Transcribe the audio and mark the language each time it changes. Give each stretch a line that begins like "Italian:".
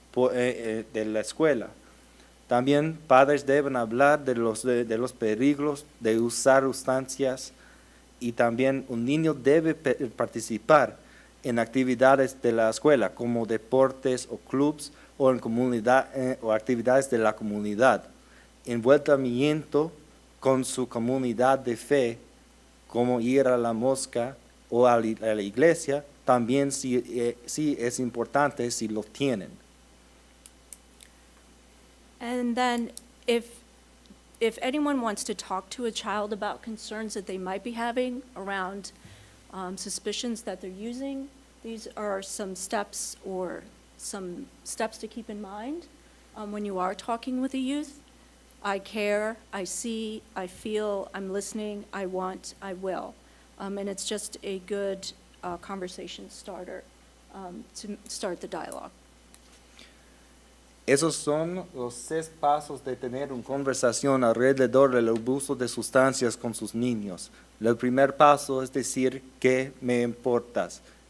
Spanish: de la escuela. También padres deben hablar de los peligros de usar sustancias y también un niño debe participar en actividades de la escuela como deportes o clubs o en comunidad o actividades de la comunidad. Envolvimiento con su comunidad de fe, como ir a la mosca o a la iglesia, también sí es importante si lo tienen.
English: And then if anyone wants to talk to a child about concerns that they might be having around suspicions that they're using, these are some steps to keep in mind when you are talking with a youth. I care, I see, I feel, I'm listening, I want, I will. And it's just a good conversation starter to start the dialogue.
Spanish: Esos son los 6 pasos de tener una conversación alrededor del abuso de sustancias con sus niños. El primer paso es decir que me importas.